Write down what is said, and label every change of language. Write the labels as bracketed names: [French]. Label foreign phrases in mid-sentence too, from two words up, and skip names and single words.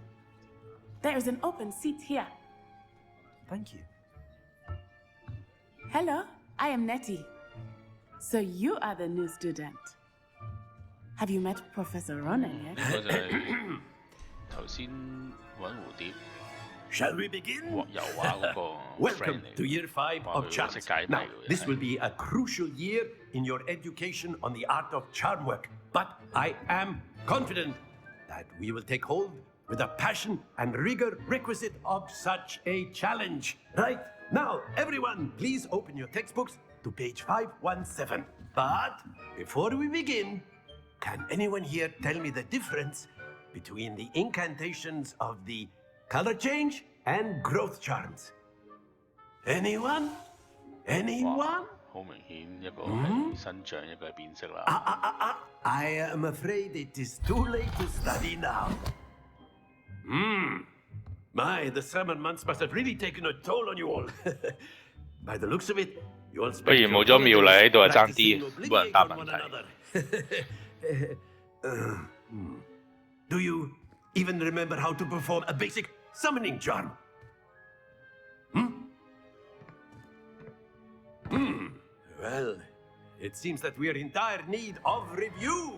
[English] There is an open seat here. Thank you. Hello, I am Nettie. So you are the new student. Have you met Professor Ronan yet? [Cantonese] 我就係頭先揾蝴蝶。 [English] Shall we begin? [Cantonese] 油畫嗰個 [English] Welcome friend to Year 5 [Cantonese] 話 [English] of [Cantonese] 佢 [English] Charms. [Cantonese] 識解謎 [English] Now, [Cantonese] 嘅 [English] this will be a crucial year in your education on the art of charm work, but I am confident that we will take hold with the passion and rigor requisite of such a challenge. Right, now, everyone, please open your textbooks to page 517. But before we begin, can anyone here tell me the difference between the incantations of the color change and growth charms? Anyone? Anyone? [Cantonese] 好明顯一個係新象，一個係變色啦。 [English] I am afraid it is too late to study now. My, the summer months must have really taken a toll on you all. By the looks of it, you all [Cantonese] 不如 [English] spent [Cantonese] 冇 [English] your [Cantonese] 咗妙麗喺度啊，爭 [English] practicing [Cantonese] 啲冇人答 [English] obliviate [Cantonese] 問 [English] on one [Cantonese] 題。 [English] another. Do you even remember how to perform a basic summoning charm? Well, it seems that we are in dire need of review.